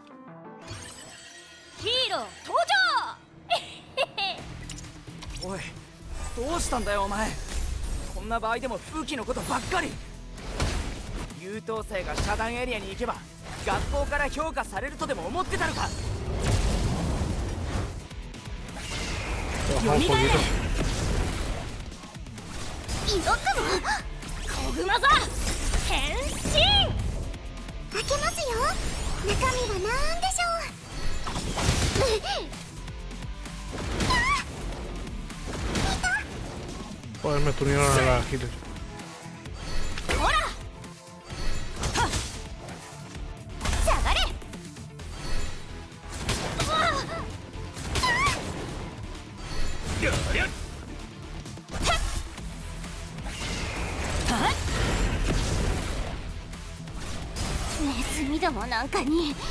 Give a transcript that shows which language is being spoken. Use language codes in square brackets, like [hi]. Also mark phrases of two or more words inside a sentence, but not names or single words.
[ja] ヒーロー登場。おい、どうしたんだよお前。こんな場合でも武器のことばっかり。優等生が遮断エリアに行けば学校から評価されるとでも思ってたのか。 [es] Bajamos un poquito. [ja] よくも小熊座変身。開けますよ。中身はなんでしょう。 [es] Joder, me tunearon a la healer. [ja] ほら下がれ。ネズミどもなんかに